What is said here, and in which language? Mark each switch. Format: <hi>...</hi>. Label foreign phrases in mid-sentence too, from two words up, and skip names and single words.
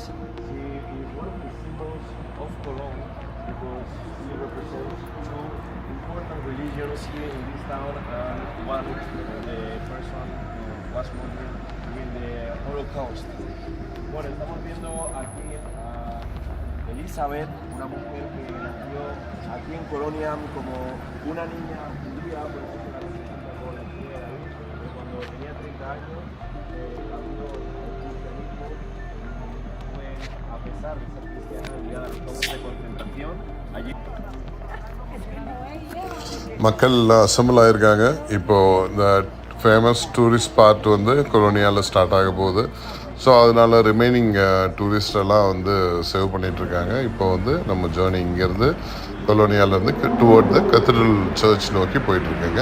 <en>She is one of the symbols of Cologne because she represents two important religions here in this town, and one the person who was murdered during the Holocaust.</en> <es>Bueno, estamos viendo aquí a Elizabeth, una mujer que nació aquí en Colonia como una niña judía, por eso se la representa con la estrella de David, pero cuando tenía 30 años, cambió al cristianismo, fue, a pesar de ser cristiana, enviada a los campos de concentración. Allí</es> <ta>மக்கள் அசம்பிள் ஆகிருக்காங்க. இப்போது இந்த</ta> <en>famous tourist spot</en> <ta>வந்து கொலோனியாவில் ஸ்டார்ட் ஆக போகுது. ஸோ அதனால் ரிமைனிங் டூரிஸ்டெல்லாம் வந்து சேவ் பண்ணிகிட்ருக்காங்க. இப்போ வந்து நம்ம ஜேர்னி இங்கேருந்து கொலோனியாவிலேருந்து</ta> <en>toward the cathedral church</en> <ta>நோக்கி போயிட்டுருக்கேங்க.</ta>